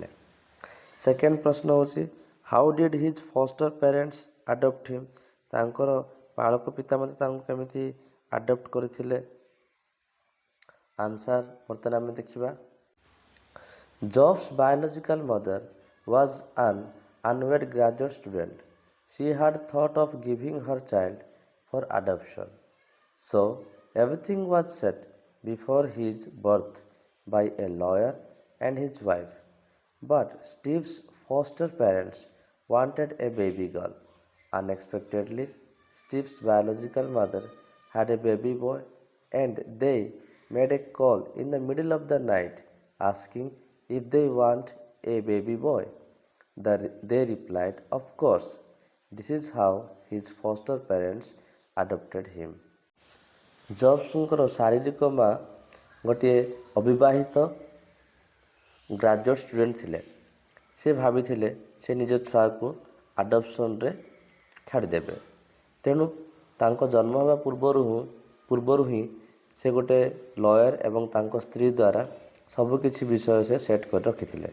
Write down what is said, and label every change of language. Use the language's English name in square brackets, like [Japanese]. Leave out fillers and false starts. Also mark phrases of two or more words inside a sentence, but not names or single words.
[Odia] ସେକେଣ୍ଡ ପ୍ରଶ୍ନ ହେଉଛି [English] how did his foster parents adopt him. [Odia] ତାଙ୍କର ପାଳକ ପିତାମାତା ତାଙ୍କୁ କେମିତି ଆଡପ୍ଟ କରିଥିଲେ? ଆନ୍ସର୍ ବର୍ତ୍ତମାନ ଆମେ ଦେଖିବା। [English] Jobs biological mother was an unwed graduate student. She had thought of giving her child for adoption. So everything was set before his birth by a lawyer and his wife. But Steve's foster parents wanted a baby girl. Unexpectedly, Steve's biological mother had a baby boy and they made a call in the middle of the night asking if they want a baby boy. They replied, of course. This is how his foster parents adopted him. [Odia] ଜବ୍ସଙ୍କର ଶାରୀରିକ ମା ଗୋଟିଏ ଅବିବାହିତ [English] graduate student [Odia] ଥିଲେ। ସେ ଭାବିଥିଲେ ସେ ନିଜ ଛୁଆକୁ ଆଡପ୍ସନ୍ରେ ଛାଡ଼ିଦେବେ। ତେଣୁ ତାଙ୍କ ଜନ୍ମ ହେବା ପୂର୍ବରୁ ହିଁ ସେ ଗୋଟେ ଲୟର ଏବଂ ତାଙ୍କ ସ୍ତ୍ରୀ ଦ୍ୱାରା ସବୁକିଛି ବିଷୟ ସେ ସେଟ୍ କରି ରଖିଥିଲେ।